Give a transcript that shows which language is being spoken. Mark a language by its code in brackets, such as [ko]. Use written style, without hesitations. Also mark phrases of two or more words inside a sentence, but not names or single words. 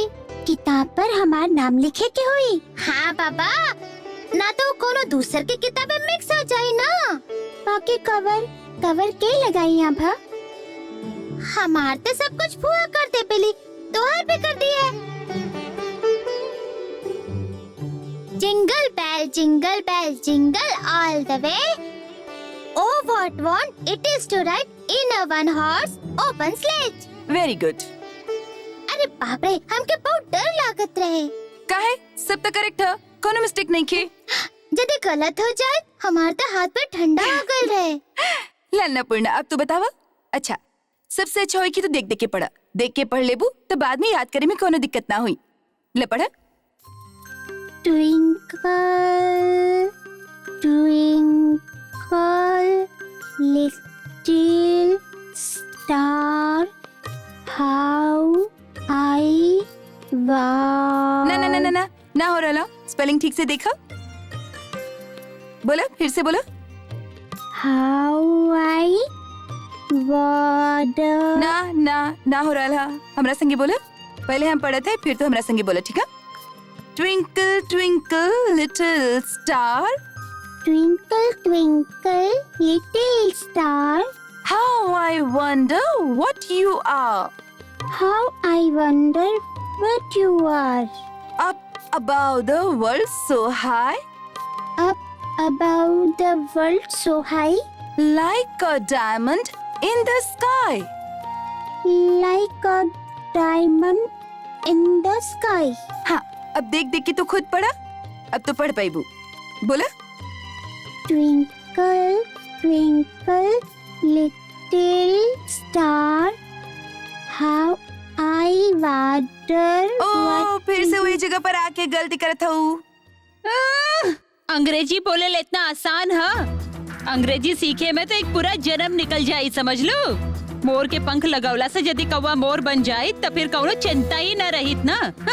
[bho] किताब पर हमार नाम लिखे के हुई। हाँ बाबा, ना तो कोनो दूसर के किताबें मिक्स हो जाए ना। बाकी कवर के लगाई यहाँ भा? हमार तो सब कुछ फुआ कर दे पेली, तोहार भी कर दी है। [en] Jingle bell jingle all the way. Oh, what want it is to ride in a one horse open sledge. Very good. [bho] अरे बाप रे, हमके बहुत डर लागत रहे। काहे? सब तो करेक्ट है, कोनो मिस्टेक नहीं की। यदि गलत हो जाए, हमारे तो हाथ पे ठंडा हो गए रहे। लालना पूर्णा, अब तू बतावा। अच्छा, सबसे अच्छा होई कि तू देख के पढ़ा। देख के पढ़ लेबू तो बाद में याद करे में कोनो दिक्कत ना हुई। ले पढ़ा। [en] Twinkle, twinkle, little star, how I [bho] ना ना ना ना ना ना हो रहा। स्पेलिंग ठीक से देखा। बोला, फिर से बोला। [en] how I wonder. [bho] ना ना ना हो रहा। हमरा संगे बोला। पहले हम पढ़े थे, फिर तो हमरा संगे बोला, ठीक है? [en] Twinkle twinkle little star, Twinkle, twinkle, little star, how I wonder what you are. how I wonder what you are. Up above the world so high, Up above the world so high, like a diamond in the sky. like a diamond in the sky. [bho] हाँ, अब देख देख के तो खुद पढ़ा। अब तो पढ़ पाईबू। बोला। [en] Twinkle, twinkle, little star, how I wonder [bho] ओ, फिर से वही जगह पर आके गलती करत हूँ। अंग्रेजी बोले ले इतना आसान है? अंग्रेजी सीखे में तो एक पूरा जन्म निकल जाये, समझ लो। मोर के पंख लगौला से यदि कौवा मोर बन जाये तो फिर कौनो चिंता ही न रहित ना।